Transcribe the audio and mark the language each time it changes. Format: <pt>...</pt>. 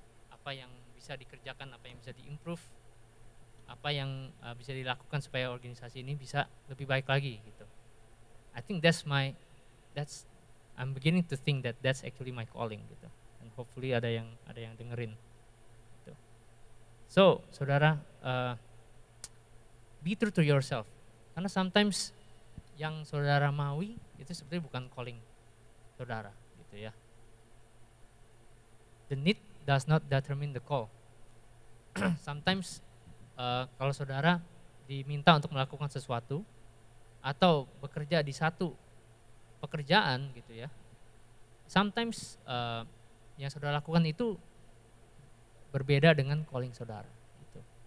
<id>Apa yang bisa dikerjakan, apa yang bisa diimprove, apa yang bisa dilakukan supaya organisasi ini bisa lebih baik lagi gitu.</id> <en>I think I'm beginning to think that that's actually my calling gitu. And hopefully</en> <id>ada yang dengerin gitu.</id> <en>So, saudara, be true to yourself.</en> <id>Karena sometimes yang saudara maui itu sebenarnya bukan calling saudara gitu ya.</id> <en>The need does not determine the call.</en> <id>Sometimes kalau saudara diminta untuk melakukan sesuatu atau bekerja di satu pekerjaan gitu ya, sometimes yang saudara lakukan itu berbeda dengan calling saudara gitu.</id>